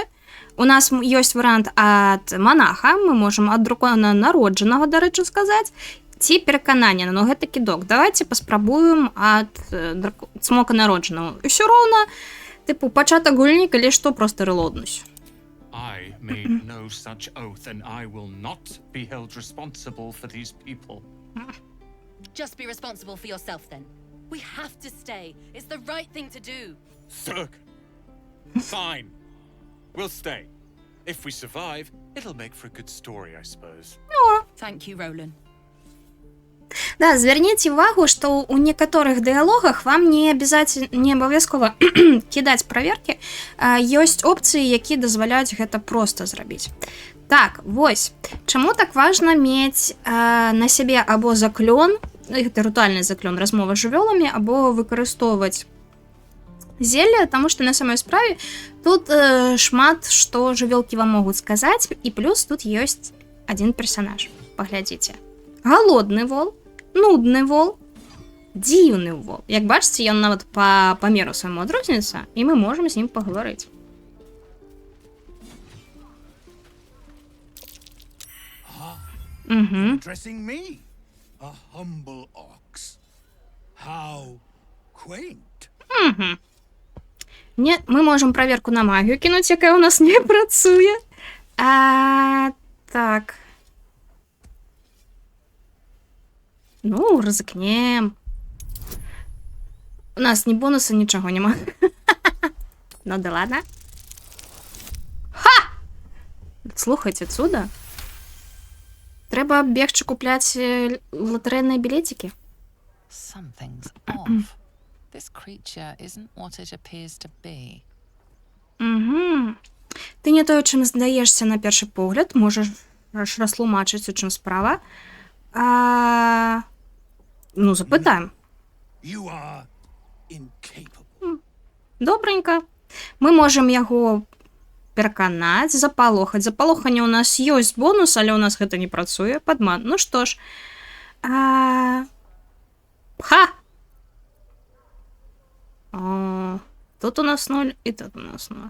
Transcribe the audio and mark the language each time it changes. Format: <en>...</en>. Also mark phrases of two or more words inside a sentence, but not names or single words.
<be>У нас ёсць варыянт ад манаха, мы можам ад дракона народжанага, дарэчы, сказаць, ці пераканання, но гэта кідок. Давайте паспрабуем ад цмока народжанага. Усё роўна, типу, пачатак гульні, калі што, проста рэлоднусь.</be> <en>I made no such oath, and I will not be held responsible for these people. Just be responsible for yourself then. We have to stay. It's the right thing to do. Thug. Fine. We'll stay. If we survive, it'll make for a good story, I suppose. Thank you, Roland.</en> <be>Да, звярніце ўвагу, што ў некаторых дыялогах вам не абавязкова кідаць праверкі, ёсць опцыі, якія дазваляюць гэта проста зрабіць. Так, вось, чаму так важна мець на сябе або заклён, гэта рытуальны заклён, размова з жывёламі, або выкарыстоўваць зелля, таму што на самой справе тут шмат што жывёлкі вам могуць сказаць, і плюс тут ёсць адзін персанаж. Паглядзіце. Галодны вол, нудны вол, дзіўны вол. Як бачыце, ён нават па памеру свайму адрозніцца, і мы можам з ім пагаварыць.</be> <en>Addressing me, a humble ox. How quaint.</en> <be>Не, мы можам праверку на магію кінуць, якая ў нас не працуе. Так. Ну, рызыкнем. У нас ні бонуса, нічого няма.</be> <ru>Ну да ладно.</ru> <be>Ха! Слухайце, цуда. Трэба бегчы купляць латарэйныя білетики.</be> <en>Something's off. This creature isn't what it appears to be.</en> <be>Ты не тое, чым здаешся на першы погляд, можаш растлумачыць, у чым справа. Ну, запытаем.</be> <en>You are incapable.</en> <be>Добренько. Мы можам яго пераканаць, запалохаць. Запалоханне у нас ёсць бонус, але у нас гэта не працуе. Падман. Ну што ж. Тут у нас 0 і тут у нас 0.</be>